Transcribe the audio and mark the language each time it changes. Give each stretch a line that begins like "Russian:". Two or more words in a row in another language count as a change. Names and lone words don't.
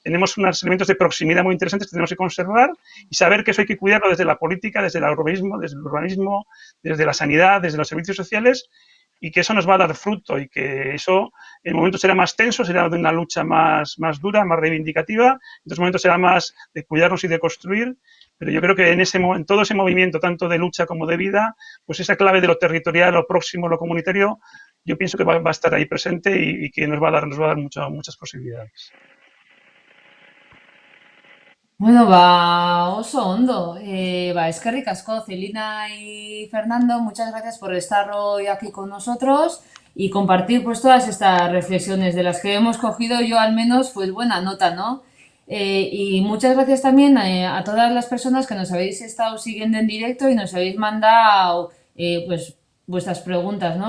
Spanish: tenemos unos elementos de proximidad muy interesantes que tenemos que conservar y saber que eso hay que cuidarlo desde la política, desde el urbanismo, desde la sanidad, desde los servicios sociales, y que eso nos va a dar fruto y que eso en momentos será más tenso, será de una lucha más dura, más reivindicativa, en otros momentos será más de cuidarnos y de construir, pero yo creo que en todo ese movimiento, tanto de lucha como de vida, pues esa clave de lo territorial, lo próximo, lo comunitario, yo pienso que va a estar ahí presente y que nos va a dar muchas posibilidades.
Basque: Bueno, oso ondo. Eskerrik asko,
Spanish: Celina y Fernando, muchas gracias por estar hoy aquí con nosotros y compartir pues todas estas reflexiones de las que hemos cogido yo al menos pues buena nota, ¿no? Y muchas gracias también a todas las personas que nos habéis estado siguiendo en directo y nos habéis mandado pues vuestras preguntas, ¿no?